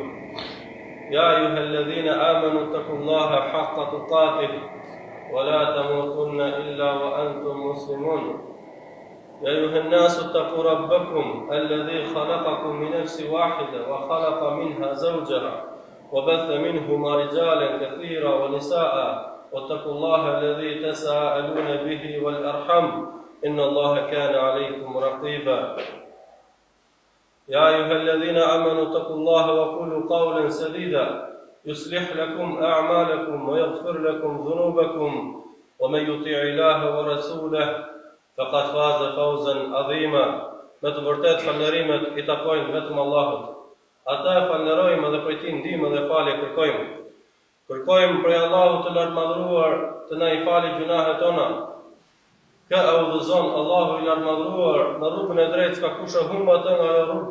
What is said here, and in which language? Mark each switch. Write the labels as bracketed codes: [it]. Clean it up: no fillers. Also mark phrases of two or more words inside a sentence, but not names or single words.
[ar] يا أيها الذين آمنوا اتقوا الله حق تقاته ولا تموتن إلا وأنتم مسلمون يا أيها الناس اتقوا ربكم الذي خلقكم من نفس واحدة وخلق منها زوجها وبث منهما رجالا كثيرا ونساء واتقوا الله الذي تساءلون به والأرحم إن الله كان عليكم رقيبا يا أيها الذين آمنوا اتقوا الله وقولوا قولا سديدا يصلح لكم أعمالكم ويغفر لكم ذنوبكم ومن يطيع الله ورسوله فقد فاز فوزا عظيما. [sq] Me të vërtet falënderimet I takojnë vetëm Allahut. Ata e falënderojmë dhe prej Tij ndihmë dhe falje kërkojmë. Kërkojmë prej Allahut të lartëmadhëruar të na I falë gjunahet tona. Kë e udhëzon Allahu I lartëmadhëruar në rrugën e drejtë, ka kush e humb atë nga ajo rrugë.